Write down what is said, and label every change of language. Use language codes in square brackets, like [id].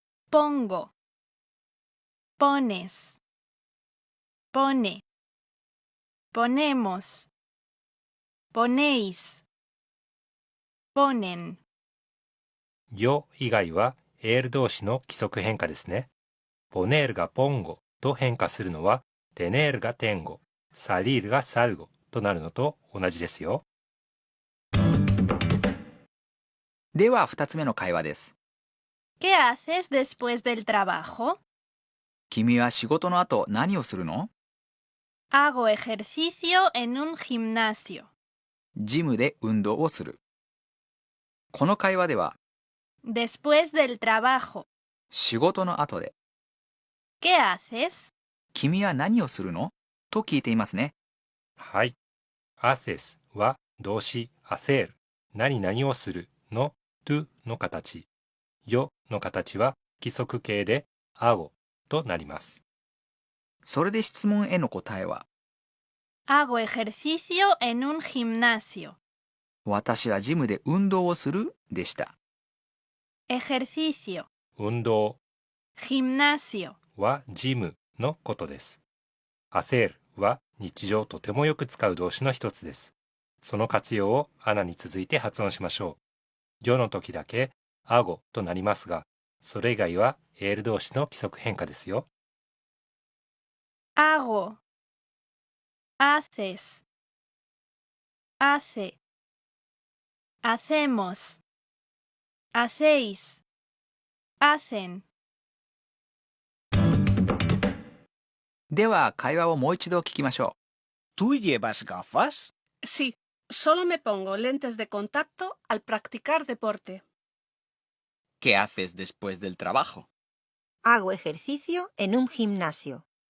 [es] pongo, pones, pone, ponemos, ponéis, ponen. [ja] よ以外はエール動詞の規則変化ですね。ポネールがポンゴと変化するのは、テネールがテンゴ、サリールがサルゴとなるのと同じですよ。う。では2つ目の会話です。 [es] ¿Qué haces después del trabajo? [ja] 君は仕事の後何をするの？ [es] Hago ejercicio en un gimnasio. [ja] ジムで運動をする。この会話では [es] Después del trabajo. [ja] 仕事の後で [es] ¿Qué haces? [ja] 君は何をするの？と聞いていますね。はい。 haces は動詞 hacer、何々をするの to の形。よの形は規則形で hago となります。それで質問への答えは [es] Hago ejercicio en un gimnasio. [ja] 私はジムで運動をするでした。 [es] ejercicio, [ja] 運動 [es] gimnasio, [ja] はジムのことです。 hacer は日常とてもよく使う動詞の一つです。その活用をアナに続いて発音しましょう。よの時だけアゴとなりますが、それ以外はエール動詞の規則変化ですよ。 [es] hago, haces, hace, hacemos, hacéis, hacen. [ja] では会話をもう一度聞きましょ [es] ¿Tú llevas gafas? Sí, solo me pongo lentes de contacto al practicar deporte. ¿Qué haces después del trabajo? Hago ejercicio en un gimnasio.